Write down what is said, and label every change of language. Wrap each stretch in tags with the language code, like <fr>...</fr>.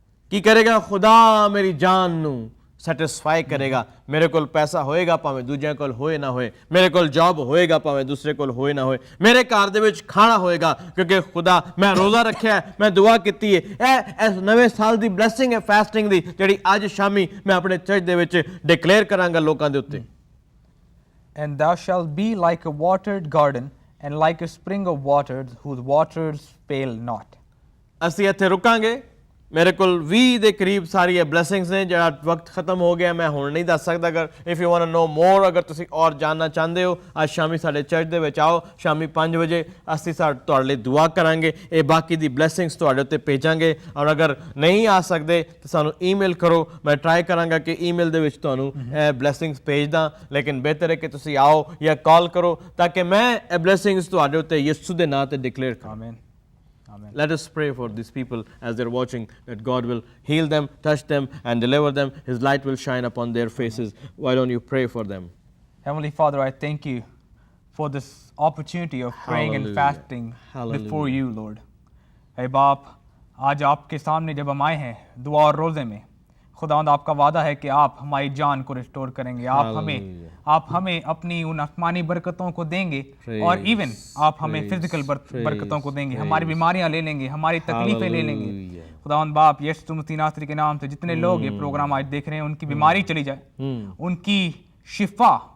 <pa>ਕੀ ਕਰੇਗਾ खुदा ਮੇਰੀ ਜਾਨ ਨੂੰ ਸੈਟੀਸਫਾਈ ਕਰੇਗਾ ਮੇਰੇ ਕੋਲ ਪੈਸਾ ਹੋਏਗਾ ਭਾਵੇਂ ਦੂਜਿਆਂ ਕੋਲ ਹੋਏ ਨਾ ਹੋਏ ਮੇਰੇ ਕੋਲ ਜੌਬ ਹੋਏਗਾ ਭਾਵੇਂ ਦੂਸਰੇ ਕੋਲ ਹੋਏ ਨਾ ਹੋਏ ਮੇਰੇ ਘਰ ਦੇ ਵਿੱਚ ਖਾਣਾ ਹੋਏਗਾ ਕਿਉਂਕਿ ਖੁਦਾ ਮੈਂ ਰੋਜ਼ਾ ਰੱਖਿਆ ਮੈਂ ਦੁਆ ਕੀਤੀ ਹੈ ਇਹ ਇਸ ਨਵੇਂ ਸਾਲ ਦੀ ਬਲੇਸਿੰਗ ਹੈ ਫਾਸਟਿੰਗ ਦੀ ਜਿਹੜੀ ਅੱਜ ਸ਼ਾਮੀ ਮੈਂ ਆਪਣੇ ਚਰਚ ਦੇ ਵਿੱਚ ਡਿਕਲੇਅਰ ਕਰਾਂਗਾ ਲੋਕਾਂ ਦੇ ਉੱਤੇ</pa> <en>And thou shalt be like a watered garden and like a spring of waters whose waters fail not</en> <pa>ਅਸੀਂ ਇੱਥੇ ਰੁਕਾਂਗੇ</pa> <hi>मेरे को</hi> <pa>20 ਦੇ ਕਰੀਬ ਸਾਰੀ ਬਲੇਸਿੰਗਸ ਨੇ ਜਿਹੜਾ ਵਕਤ ਖਤਮ ਹੋ ਗਿਆ ਮੈਂ ਹੁਣ ਨਹੀਂ ਦੱਸ ਸਕਦਾ ਅਗਰ</pa> <en>if you want to know more</en> <pa>ਅਗਰ ਤੁਸੀਂ ਔਰ ਜਾਨਣਾ ਚਾਹੁੰਦੇ ਹੋ ਅੱਜ ਸ਼ਾਮੀ ਸਾਡੇ ਚਰਚ ਦੇ ਵਿੱਚ ਆਓ ਸ਼ਾਮੀ 5 ਵਜੇ ਅਸੀਂ ਤੁਹਾਡੇ ਲਈ ਦੁਆ ਕਰਾਂਗੇ ਇਹ ਬਾਕੀ ਦੀ ਬਲੇਸਿੰਗਸ ਤੁਹਾਡੇ ਉੱਤੇ ਭੇਜਾਂਗੇ ਔਰ ਅਗਰ ਨਹੀਂ ਆ ਸਕਦੇ ਤਾਂ ਸਾਨੂੰ ਈਮੇਲ ਕਰੋ ਮੈਂ ਟਰਾਈ ਕਰਾਂਗਾ ਕਿ ਈਮੇਲ ਦੇ ਵਿੱਚ ਤੁਹਾਨੂੰ ਇਹ ਬਲੇਸਿੰਗਸ ਭੇਜਦਾ ਲੇਕਿਨ ਬਿਹਤਰ ਹੈ ਕਿ ਤੁਸੀਂ ਆਓ ਜਾਂ ਕਾਲ ਕਰੋ ਤਾਂ ਕਿ ਮੈਂ ਇਹ ਬਲੇਸਿੰਗਸ ਤੁਹਾਡੇ ਉੱਤੇ ਯਿਸੂ ਦੇ ਨਾਂ ਤੇ ਡਿਕਲੇਅਰ ਕਰਾਂ</pa> <en>Amen Amen. Let us pray for these people as they're watching that God will heal them, touch them and deliver them. His light will shine upon their faces. Why don't you pray for them? Heavenly Father, I thank you for this opportunity of praying and fasting before you, Lord.</en> <hi>Hey बाप, आज आपके सामने जब हम आए हैं दुआ और रोज़े में खुदावंद आपका वादा है कि आप हमारी जान को रिस्टोर करेंगे आप हमें अपनी उन आसमानी बरकतों को देंगे और इवन आप हमें फिजिकल बरकतों को देंगे हमारी बीमारियां ले लेंगे हमारी तकलीफें ले लेंगे खुदावंद बाप यीशु मसीह नासरी के नाम से जितने लोग ये प्रोग्राम आज देख रहे हैं उनकी बीमारी चली जाए उनकी शिफा</hi>